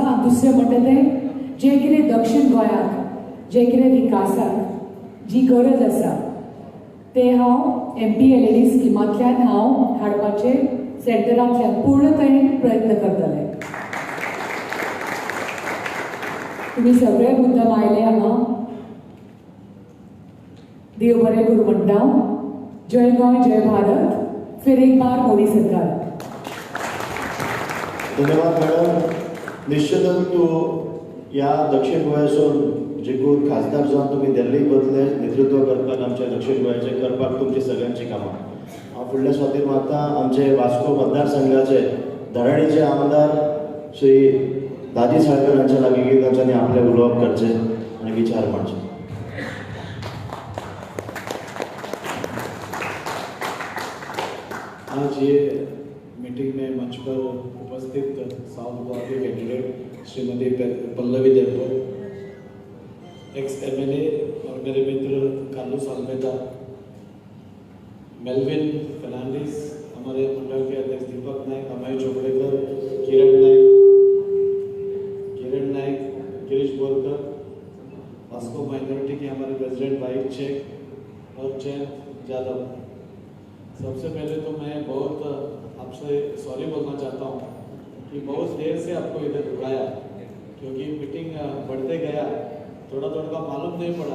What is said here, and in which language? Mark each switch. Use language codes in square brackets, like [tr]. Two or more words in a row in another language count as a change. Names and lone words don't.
[kok] आनी दुसरें म्हणटा तें जें कितें दक्षिण गोंयाक जें कितें विकासाक जी गरज आसा तें हांव MPLAD स्किमांतल्यान हांव हाडपाचें सेंटरांतल्यान पूर्णतयेन प्रयत्न करतलें. तुम्ही सगळे मुद्दम आयले हांगा. देव बरें करूं म्हणटा. जय गोंय, [hi] जय भारत. फिर एक बार मोदी सरकार. [kok] धन्यवाद मॅडम. निश्चितच तूं ह्या दक्षिण गोंयासून जिखून खासदार जावन तुम्ही दिल्ली बदले नेतृत्व करपाक आमच्या दक्षिण गोंयचें करपाक तुमची सगळ्यांची कामां. हांव फुडल्या स्वातीन मागता आमचे वास्को मतदारसंघाचे धडाडीचे आमदार श्री दाजी साळकर हांच्या लागीं तांच्यांनी आपलें उलोवप करचें आनी विचार मांडचे. [hi] आज ये मीटिंग में मंच पर उपस्थित साउथ गोवा के कैंडिडेट श्रीमती पल्लवी देवतो, [en] ex MLA [hi] और मेरे मित्र कार्लोस अल्मेदा, मेलविन फर्नांडिस, हमारे मंडल के अध्यक्ष दीपक नायक, अमय चोपड़ेकर, किरण नायक, गिरीश बोरकर, वास्को माइनॉरिटी के हमारे प्रेसिडेंट वाइट चेक और जयंत यादव। सबसे पहले तो मैं बहुत आपसे सॉरी बोलना चाहता हूँ कि बहुत देर से आपको इधर रुकाया, क्योंकि मीटिंग बढ़ते गया, थोड़ा का मालूम नहीं पड़ा।